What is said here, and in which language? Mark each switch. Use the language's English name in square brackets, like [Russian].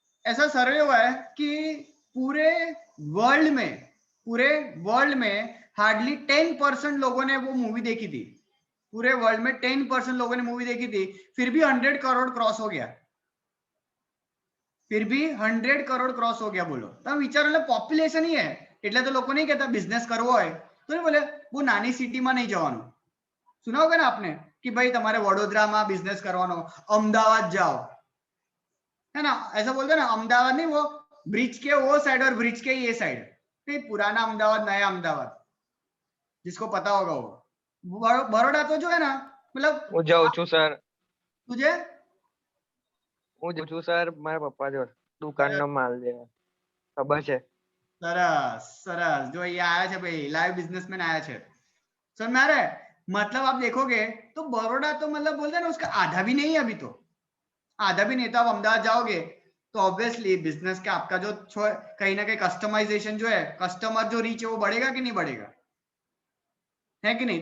[Hindi] ऐसा सर्वे हुआ है कि पूरे वर्ल्ड में हार्डली 10% लोगों ने वो मूवी देखी थी, पूरे वर्ल्ड में 10% लोगों ने मूवी देखी थी, फिर भी 100 करोड़ क्रॉस हो गया, फिर भी 100 करोड़ क्रॉस हो गया। [Gujarati] बोलो તમે વિચારો, પોપ્યુલેશન ही है એટલે તો લોકો નહીં કહેતા બિઝનેસ કરવો હોય તો નહીં બોલે બહુ નાની સિટીમાં નહીં જવાનું। [Hindi] સુના હોगा ना आपने कि भाई [Gujarati] તમારે વડોદરામાં બિઝનેસ કરવાનો, અમદાવાદ જાઓ, है ना? [Hindi] ऐसा बोलते ना, अहमदाबाद नहीं, वो ब्रिज के वो साइड और ब्रिज के ये साइड, नहीं पुराना अहमदाबाद नया अहमदाबाद, जिसको पता होगा वो। बड़ौदा तो जो है ना, मतलब [Gujarati] હું જાઉં છું સર, [Hindi] तुझे [Gujarati] હું જાઉં છું સર મારા પપ્પા જોડે દુકાનનો માલ લેવા, ખબર છે? [Hindi] सरस सरस, जो ये आया है भाई, लाइव बिजनेसमैन आया है। समझ में आ रहा है? मतलब आप देखोगे तो बड़ौदा तो मतलब बोलते हैं ना, उसका आधा भी नहीं है अभी, तो आधा भी नहीं था। आप अहमदाबाद जाओगे तो ऑब्वियसली बिजनेस का आपका जो कहीं ना कहीं कस्टमाइजेशन जो है, कस्टमर जो रीच है वो बढ़ेगा कि नहीं बढ़ेगा, है कि नहीं?